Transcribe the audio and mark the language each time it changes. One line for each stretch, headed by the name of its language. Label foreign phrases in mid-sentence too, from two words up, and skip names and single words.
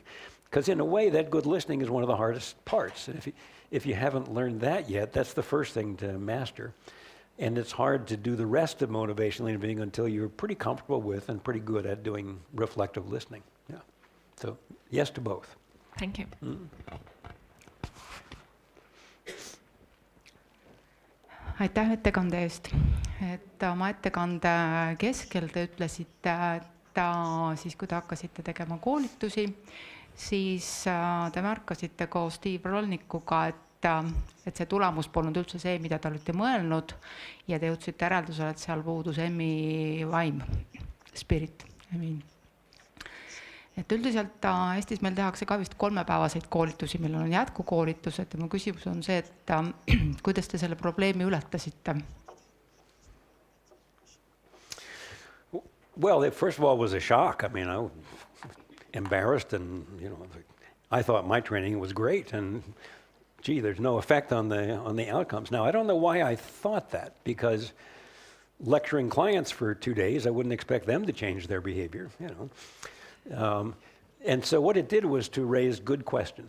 English: Because in a way, that good listening is one of the hardest parts. And if you haven't learned that yet, that's the first thing to master. And it's hard to do the rest of motivational interviewing until you're pretty comfortable with and pretty good at doing reflective listening. Yeah. So yes to both. Thank you.
Estonian: Aitäh ettekande eest. Et oma ettekande keskel te ütlesite, et siis kui te hakkasite tegema koolitusi, siis te märkasite koos Steve Rolnikuga, et see tulemus polnud üldse see, mida te olite mõelnud, ja te jõudsite järeldusele, et seal puudus emmi vaim,
English: spirit, I mean.
Estonian: et üldiselt Eestis meil tehakse ka vist 3-päevaseid koolitusi, millel on jätkukoolitused ja mu küsimus on see, et kuidas te selle probleemi ületasite?
English: Well, it first of all was a shock. I mean, I was embarrassed and, I thought my training was great and gee, there's no effect on the outcomes. Now, I don't know why I thought that, because lecturing clients for 2 days, I wouldn't expect them to change their behavior, and so what it did was to raise good questions.